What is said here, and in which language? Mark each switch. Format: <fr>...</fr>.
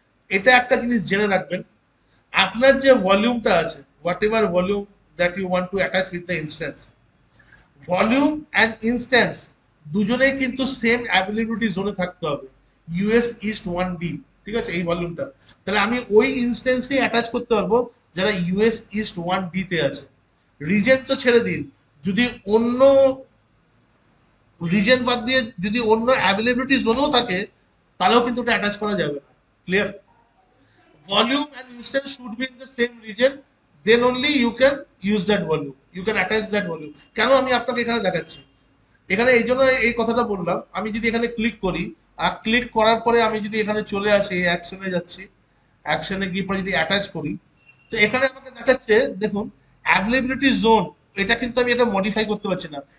<bn>এটা একটা জিনিস জেনে রাখবেন, আপনার যে ভলিউমটা আছে,</bn> <en>whatever volume that you want to attach with the instance,</en> <bn>volume and instance দুজনেই কিন্তু সেম অ্যাভেলেবিলিটি জোনে থাকতে হবে, ইউএস ইস্ট 1D, ঠিক আছে, এই ভলিউমটা। তাহলে আমি ওই ইনস্ট্যান্সেই অ্যাটাচ করতে পারবো যারা ইউএস ইস্ট 1D তে আছে। রিজেন তো ছেড়ে দিন, যদি অন্য রিজেন বাদ দিয়ে যদি অন্য অ্যাভেলেবিলিটি জোনও থাকে, তাহলেও কিন্তু ওটা অ্যাটাচ করা যাবে না।</bn> <en>Clear? volume and instance should be in the same region, then only you can use that volume, you can attach that volume।</en> <bn>কেন আমি আপনাকে এখানে দেখাচ্ছি, এখানে এই জন্য এই কথাটা বললাম, আমি যদি এখানে ক্লিক করি, আর ক্লিক করার পরে আমি যদি এখানে চলে আসি, অ্যাকশনে যাচ্ছি, অ্যাকশনে গিয়ে পরে যদি অ্যাটাচ করি, তো এখানে আমাকে দেখাচ্ছে দেখুন অ্যাভেলেবিলিটি জোন, এটা কিন্তু আমি এটা মডিফাই করতে পারছি না।</bn>